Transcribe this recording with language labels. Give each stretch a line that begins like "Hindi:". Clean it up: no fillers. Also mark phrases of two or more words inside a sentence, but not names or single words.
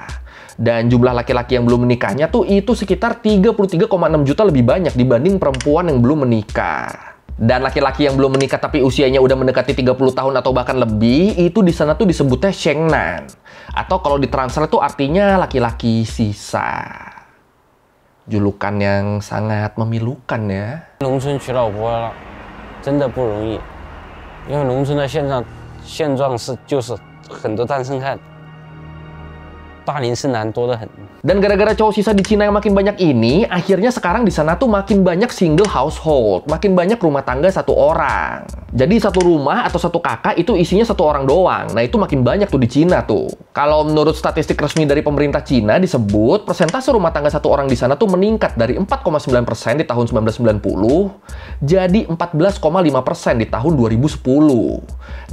Indonesian: Dan jumlah laki-laki yang belum menikahnya tuh itu sekitar 33,6 juta lebih banyak dibanding perempuan yang belum menikah. Dan laki-laki yang belum menikah tapi usianya udah mendekati 30 tahun atau bahkan lebih, itu di sana tuh disebutnya Shengnan. Atau kalau ditranslate tuh artinya laki-laki sisa. Julukan yang sangat memilukan ya.
Chinese: 农村娶老婆了，真的不容易，因为农村的现状就是很多单身汉。大龄剩男多得很。
Indonesian: Dan gara-gara cowok sisa di Cina yang makin banyak ini, akhirnya sekarang di sana tuh makin banyak
English: single household,
Indonesian: makin banyak rumah tangga satu orang. Jadi satu rumah atau satu kakak itu isinya satu orang doang. Nah itu makin banyak tuh di Cina tuh. Kalau menurut statistik resmi dari pemerintah Cina disebut persentase rumah tangga satu orang di sana tuh meningkat dari 4,9% di tahun 1990 jadi 14,5% di tahun 2010.